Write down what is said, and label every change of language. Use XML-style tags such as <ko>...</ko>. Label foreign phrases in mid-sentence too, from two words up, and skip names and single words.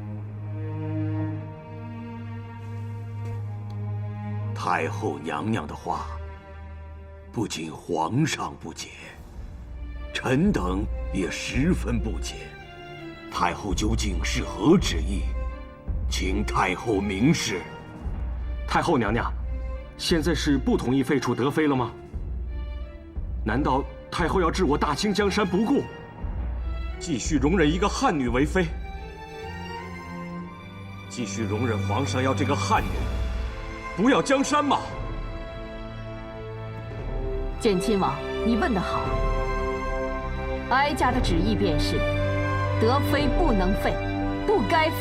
<zh>太后娘娘的話，不僅皇上不解，臣等也十分不解。太后究竟是何旨意？請太后明示。太后娘娘，現在是不同意廢除德妃了嗎？難道太后要置我大清江山不顧，繼續容忍一個漢女為妃？繼續容忍皇上要這個漢女不要江山嗎？簡親王，你問得好。哀家的旨意便是，德妃不能廢，不該廢。</zh>